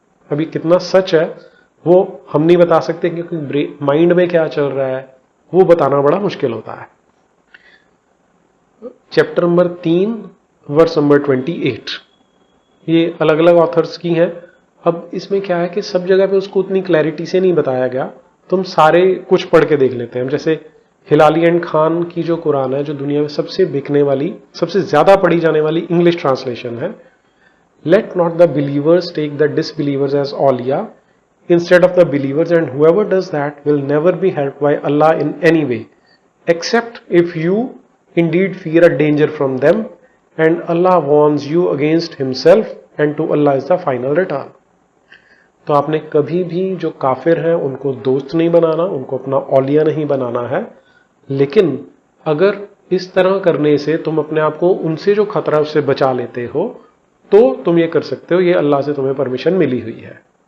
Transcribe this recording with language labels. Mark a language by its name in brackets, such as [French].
[Hindi] अभी कितना सच है वो हम नहीं बता सकते, क्योंकि माइंड में क्या चल रहा है वो बताना बड़ा मुश्किल होता है। चैप्टर नंबर 3 वर्स नंबर 28, ये अलग अलग ऑथर्स की हैं। अब इसमें क्या है कि सब जगह पे उसको उतनी क्लैरिटी से नहीं बताया गया, तो हम सारे कुछ पढ़ के देख लेते हैं। जैसे हिलाली एंड खान की जो कुरान है, जो दुनिया में सबसे बिकने वाली, सबसे ज्यादा पढ़ी जाने वाली इंग्लिश ट्रांसलेशन है, [English] Let not the believers take the disbelievers as ऑलिया instead of the believers, and whoever does that will never be helped by Allah in any way, except if you indeed fear a danger from them, and Allah warns you against himself, and to Allah is the final return. [Hindi] तो आपने कभी भी जो काफिर हैं उनको दोस्त नहीं बनाना, उनको अपना औलिया नहीं बनाना है, लेकिन अगर इस तरह करने से तुम अपने आप को उनसे जो खतरा उससे बचा लेते हो तो तुम ये कर सकते हो, ये अल्लाह से तुम्हें परमिशन मिली हुई है।